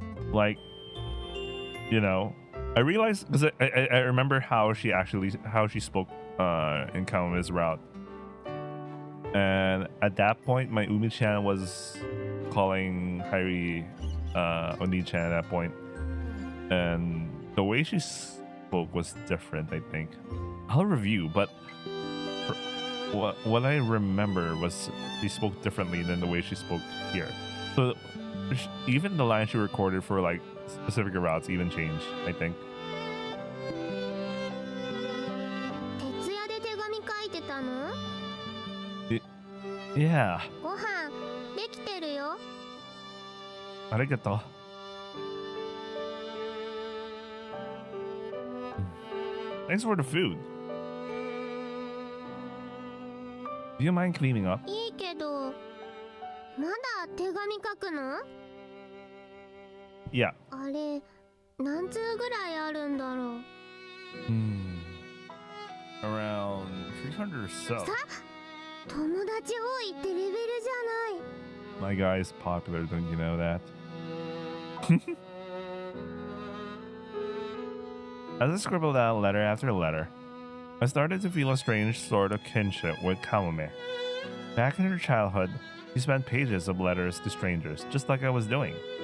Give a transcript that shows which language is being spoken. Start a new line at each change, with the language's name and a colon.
English: Like, you know, I realized because I remember how she spoke in Kamome's route, and at that point my Umi-chan was calling Hairi Oni-chan at that point, and the way she spoke was different. I think I'll review, but what I remember was she spoke differently than the way she spoke here. So even the line she recorded for like specific routes even changed, I think.
Japanese: 徹夜で手紙書いてたの？
English: Yeah.
Japanese: ご飯できてるよ。 Arigato.
English: Thanks for the food. Do you mind cleaning up?
Japanese: いいけど、まだ手紙書くの？
English: Yeah.
Japanese: あれ、何通ぐらいあるんだろう。
English: Around 300 or so.
Japanese: さ、友達多いってレベルじゃない。
English: My guy is popular, don't you know that? As I scribbled out letter after letter, I started to feel a strange sort of kinship with Kamome. Back in her childhood, she spent pages of letters to strangers, just like I was doing.